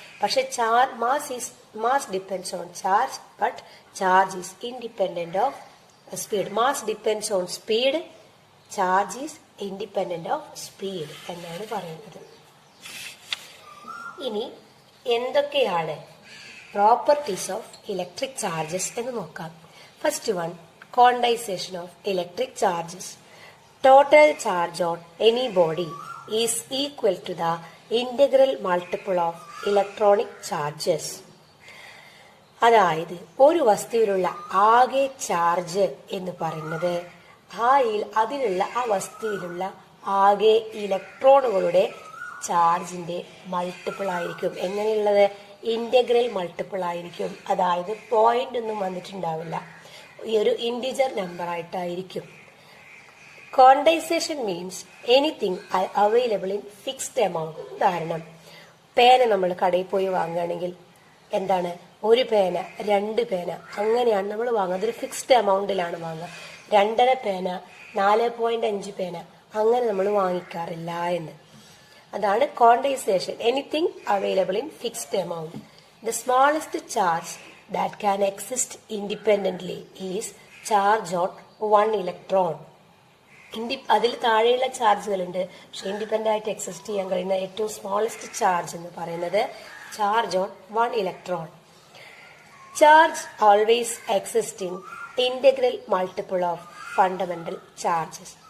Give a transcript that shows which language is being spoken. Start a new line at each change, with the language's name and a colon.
English: പക്ഷെ mass depends on charge, but charge is independent of speed. Mass depends on speed, charge is independent of speed
Malayalam: എന്നാണ് പറയുന്നത്. ഇനി എന്തൊക്കെയാണ്
English: properties of electric charges
Malayalam: എന്ന് നോക്കാം.
English: First one, quantization of electric charges. Total charge on any body is equal to the integral multiple of electronic charges.
Malayalam: അതായത് ഒരു വസ്തുവിലുള്ള ആകെ charge എന്ന് പറയുന്നത് ആ വസ്തുവിലുള്ള ആകെ ഇലക്ട്രോണുകളുടെ ചാർജിന്റെ മൾട്ടിപ്പിൾ ആയിരിക്കും. എങ്ങനെയുള്ളത്? ഇന്റഗ്രൽ മൾട്ടിപ്പിൾ ആയിരിക്കും. അതായത് പോയിന്റ് ഒന്നും വന്നിട്ടുണ്ടാവില്ല, ഈ ഒരു ഇൻഡിജർ നമ്പർ ആയിട്ടായിരിക്കും.
English: Quantization means anything available in fixed amount.
Malayalam: ഉദാഹരണം, പേന നമ്മൾ കടയിൽ പോയി വാങ്ങുകയാണെങ്കിൽ എന്താണ്, ഒരു പേന, 2 പേന, അങ്ങനെയാണ് നമ്മൾ വാങ്ങുക. അതൊരു ഫിക്സ്ഡ് എമൗണ്ടിലാണ് വാങ്ങുക. 2.5 പേന, 4.5 പേന, അങ്ങനെ നമ്മൾ വാങ്ങിക്കാറില്ല എന്ന്.
English: അതാണ് quantization. Anything available in fixed amount. The smallest charge that can exist independently is charge on one electron.
Malayalam: അതിൽ താഴെയുള്ള ചാർജുകളുണ്ട്, പക്ഷെ ഇൻഡിപെൻഡന്റ് ആയിട്ട് എക്സിസ്റ്റ് ചെയ്യാൻ കഴിയുന്ന ഏറ്റവും സ്മോളസ്റ്റ് ചാർജ് എന്ന് പറയുന്നത്
English: Charge on 1 electron. Charge always exist in integral multiple of fundamental charges.